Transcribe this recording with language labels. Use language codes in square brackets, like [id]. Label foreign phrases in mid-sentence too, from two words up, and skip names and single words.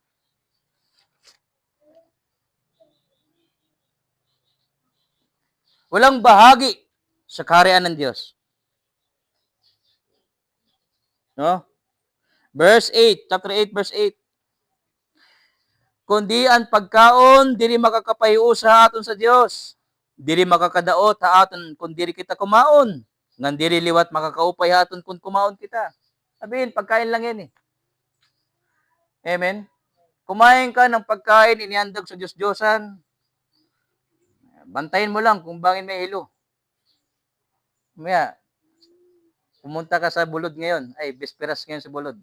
[tl] Walang bahagi sa kaharian ng Diyos. [en] No? Verse 8, chapter 8, verse 8. [war] Kundi ang pagkaon, dili makakapahiu sa aton sa Diyos. Dili makakadaot ha aton kung dili kita kumaon. Ngan dili liwat makakaupay ha aton kung kumaon kita. [tl] Sabihin, pagkain lang yan eh. Amen? Kumain ka ng pagkain, inihandog sa Diyos-Diyosan. Bantayin mo lang kung bangin may hilo. Maya, pumunta ka sa bulod ngayon. Ay, bisperas ngayon sa bulod.